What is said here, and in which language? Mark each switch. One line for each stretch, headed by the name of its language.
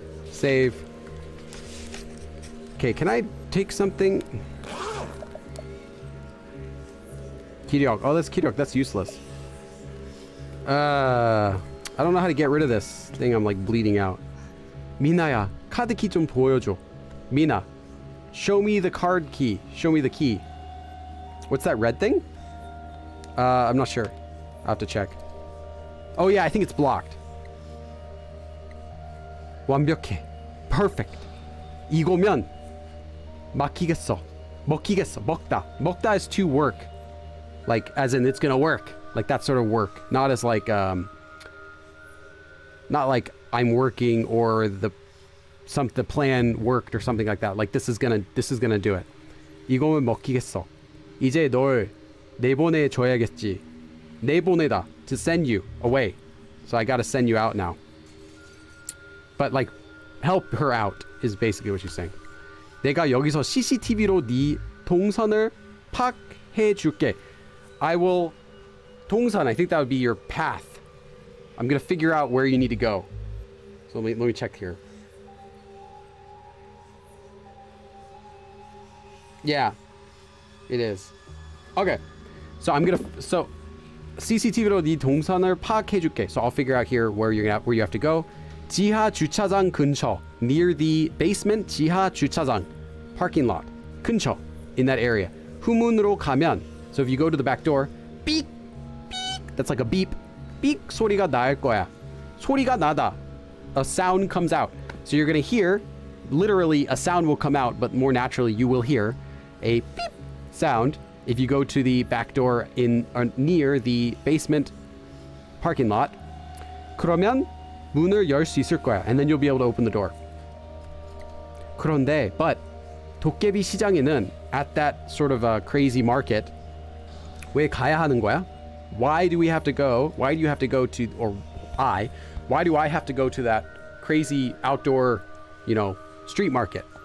English: Save. Okay, can I take something? Kiryok. Oh, that's Kiryok. That's useless. I don't know how to get rid of this thing. I'm like bleeding out.
Korean: 미나야, 카드 키 좀 보여줘.
English: Mina, show me the card key. Show me the key. What's that red thing? I'm not sure. I'll have to check. Oh yeah, I think it's blocked.
Korean: 완벽해.
English: Perfect.
Korean: 이거면 막히겠어. 먹히겠어.
English: 먹다 is to work. Like, as in it's gonna work. Like that sort of work. Not as like, not like I'm working or the plan worked or something like that. Like this is gonna do it.
Korean: 이거면 먹히겠어. 이제 널 내보내줘야겠지.
English: 내보내다, to send you away. So I gotta send you out now. But like, help her out is basically what she's saying.
Korean: 내가 여기서 CCTV로 네 동선을 파악해줄게.
English: I will... 동선, I think that would be your path. I'm gonna figure out where you need to go. So let me check here. Yeah, it is. Okay, so
Korean: CCTV로 네 동선을 파악해줄게.
English: So I'll figure out here where you have to go.
Korean: 지하 주차장 근처,
English: near the basement 지하 주차장, parking lot, 근처, in that area.
Korean: 후문으로 가면,
English: so if you go to the back door, 삐, 삐, that's like a beep,
Korean: 삐 소리가 날 거야.
English: 소리가 나다, a sound comes out. So you're gonna hear, literally a sound will come out, but more naturally you will hear a beep sound if you go to the back door in near the basement parking lot.
Korean: 그러면 문을 열 수 있을 거야.
English: And then you'll be able to open the door. 그런데, but
Korean: 도깨비 시장에는,
English: at that sort of a crazy market,
Korean: 왜 가야 하는 거야?
English: Why do you have to go to, or why do I have to go to that crazy outdoor, street market?